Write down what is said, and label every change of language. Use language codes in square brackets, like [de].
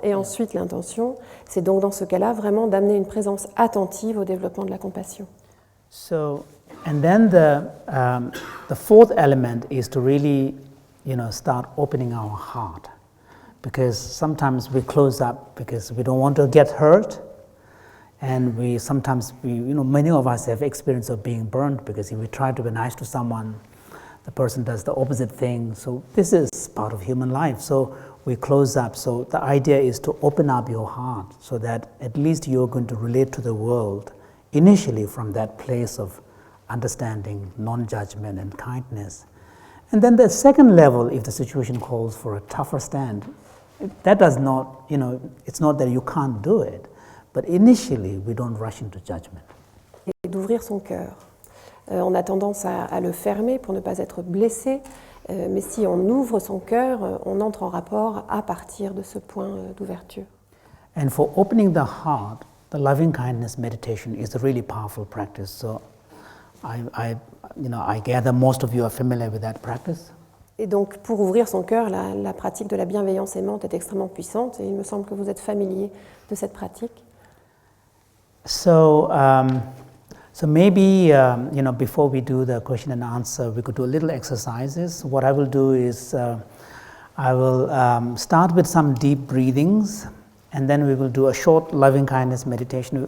[fr] Et ensuite l'intention, c'est donc dans ce cas-là vraiment d'amener une présence attentive au développement de la compassion. [en] So, and then the fourth element is to really, start opening our heart. Because sometimes we close up because we don't want to get hurt, and many of us have experience of being burned because if we try to be nice to someone, the person does the opposite thing. So this is part of human life. So we close up. So the idea is to open up your heart so that at least you're going to relate to the world initially from that place of understanding, non-judgment, and kindness. And then the second level, if the situation calls for a tougher stand, that does not, it's not that you can't do it, but initially we don't rush into judgment. [fr] Et d'ouvrir son cœur. On a tendance à le fermer pour ne pas être blessé, mais si on ouvre son cœur, on entre en rapport à partir de ce point d'ouverture. [en] And for opening the heart, the loving kindness meditation is a really powerful practice. So I gather most of you are familiar with that practice. [fr] Et donc, pour ouvrir son cœur, la pratique de la bienveillance aimante est extrêmement puissante, et il me semble que vous êtes familier de cette pratique. [en] So maybe, before we do the question and answer, we could do a little exercises. What I will do is I will start with some deep breathings, and then we will do a short loving kindness meditation.